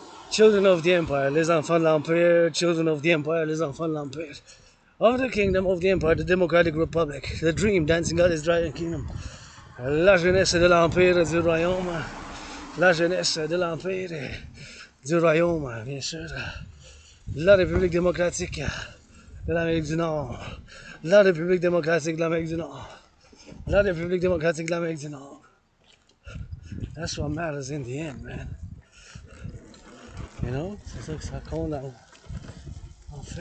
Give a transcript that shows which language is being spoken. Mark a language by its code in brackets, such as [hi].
[en] Children of the empire, [fr] les enfants de l'empire. [en] Children of the empire, les enfants de l'empire. Of the kingdom of the empire, the democratic republic. The dream, dancing out his dragon kingdom. [fr] La jeunesse de l'empire du royaume. La jeunesse de l'empire du royaume, bien sûr. La République démocratique de l'Amérique du Nord. La République démocratique de l'Amérique du Nord. La République démocratique de l'Amérique du Nord. [en] That's what matters in the end, man. You know? [fr] C'est ça que ça compte en fait.